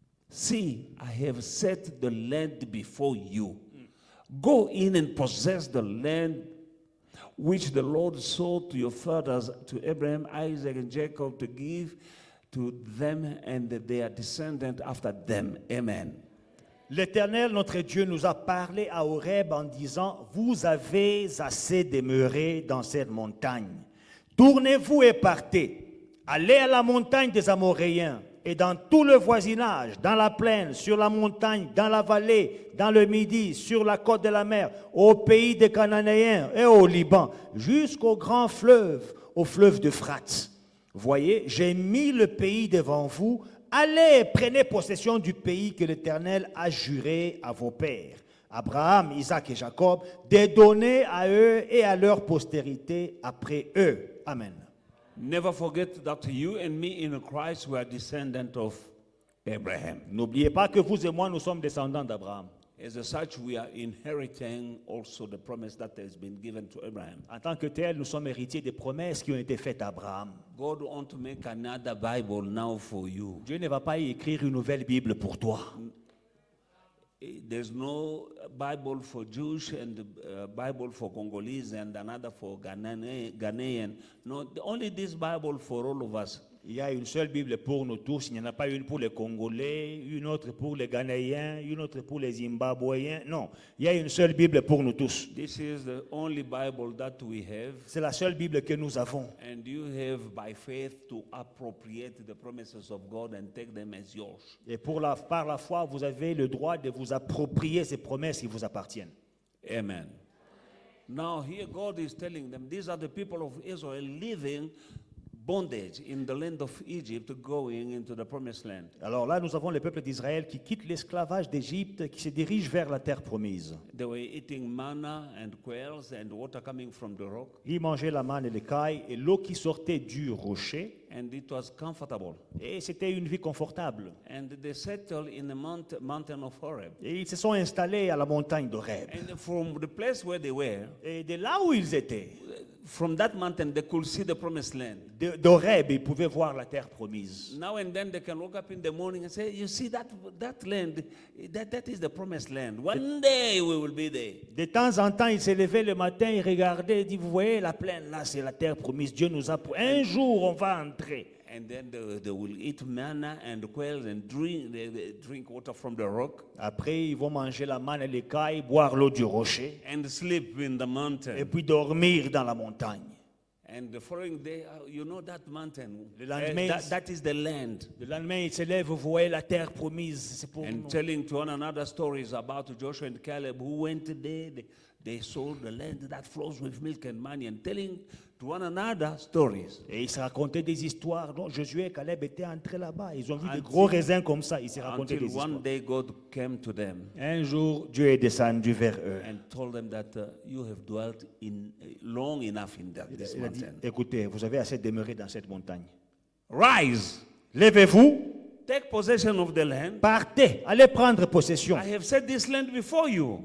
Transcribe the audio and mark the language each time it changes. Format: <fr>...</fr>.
<en>See, I have set the land before you. Go in and possess the land which the Lord swore to your fathers, to Abraham, Isaac, and Jacob, to give to them and their descendants after them. Amen.</en> <fr>L'Éternel, notre Dieu, nous a parlé à Horeb en disant, vous avez assez demeuré dans cette montagne. Tournez-vous et partez. Allez à la montagne des Amoréens et dans tout le voisinage, dans la plaine, sur la montagne, dans la vallée, dans le Midi, sur la côte de la mer, au pays des Cananéens et au Liban, jusqu'au grand fleuve, au fleuve d'Euphrate. Voyez, j'ai mis le pays devant vous. Allez, prenez possession du pays que l'Éternel a juré à vos pères, Abraham, Isaac et Jacob, de donner à eux et à leur postérité après eux. Amen.</fr> <en>Never forget that you and me in Christ were descendants of Abraham.</en> <fr>N'oubliez pas que vous et moi, nous sommes descendants d'Abraham.</fr> <en>As such, we are inheriting also the promise that has been given to Abraham.</en> <fr>En tant que tel, nous sommes héritiers des promesses qui ont été faites à Abraham.</fr> <en>God wants to make another Bible now for you.</en> <fr>Dieu ne va pas y écrire une nouvelle Bible pour toi.</fr> <en>There's no Bible for Jewish and Bible for Congolese and another for Ghanaian. No, only this Bible for all of us.</en> <fr>Il y a une seule Bible pour nous tous. Il n'y en a pas une pour les Congolais, une autre pour les Ghanéens, une autre pour les Zimbabwéens. Non, il y a une seule Bible pour nous tous.</fr> <en>This is the only Bible that we have.</en> <fr>C'est la seule Bible que nous avons.</fr> <en>And you have by faith to appropriate the promises of God and take them as yours.</en> <fr>Et par la foi, vous avez le droit de vous approprier ces promesses qui vous appartiennent. Amen.</fr> <en>Now here God is telling them, these are the people of Israel living bondage in the land of Egypt, going into the promised land.</en> <fr>Alors là, nous avons le peuple d'Israël qui quitte l'esclavage d'Égypte, qui se dirige vers la terre promise.</fr> <en>They were eating manna and quails and water coming from the rock.</en> <fr>Ils mangeaient la manne et l'écaille et l'eau qui sortait du rocher.</fr> <en>And it was comfortable.</en> <fr>Et c'était une vie confortable.</fr> <en>And they settled in the mountain of Horeb.</en> <fr>Et ils se sont installés à la montagne d'Horeb.</fr> <en>And from the place where they were,</en> <fr>Et de là où ils étaient,</fr> <en>from that mountain, they could see the promised land.</en> <fr>d'Horeb, ils pouvaient voir la terre promise.</fr> <en>Now and then they can wake up in the morning and say, you see that land, that is the promised land. One day we will be there.</en> <fr>De temps en temps, ils se levaient le matin, ils regardaient, ils disaient, vous voyez la plaine là, c'est la terre promise. Dieu nous a... Un jour, on va entrer.</fr> <en>And then they will eat manna and quails and drink water from the rock.</en> <fr>Après, ils vont manger la manne et l'écaille, boire l'eau du rocher.</fr> <en>And sleep in the mountain.</en> <fr>Et puis dormir dans la montagne.</fr> <en>And the following day, you know that mountain,</en> <fr>Le lendemain,</fr> <en>that is the land.</en> <fr>Le lendemain, ils se lèvent, vous voyez la terre promise, c'est pour</fr> <en>And</en> <fr>nous.</fr> <en>telling to one another stories about Joshua and Caleb who went there. They saw the land that flows with milk and honey, and telling to one another stories.</en> <fr>Et ils se racontaient des histoires. Donc Josué et Caleb étaient entrés là-bas. Ils ont vu des gros raisins comme ça. Ils se racontaient</fr> <en>Until</en> <fr>des histoires.</fr> <en>one day God came to them</en> <fr>Un jour, Dieu est descendu vers eux.</fr> <en>and told them that you have dwelt in long enough in this</en> <fr>Il a dit,</fr> <en>mountain.</en> <fr>écoutez, vous avez assez demeuré dans cette montagne.</fr> <en>Rise,</en> <fr>Levez-vous,</fr> <en>take possession of the land.</en> <fr>partez, allez prendre possession.</fr> <en>I have set this land before you.</en>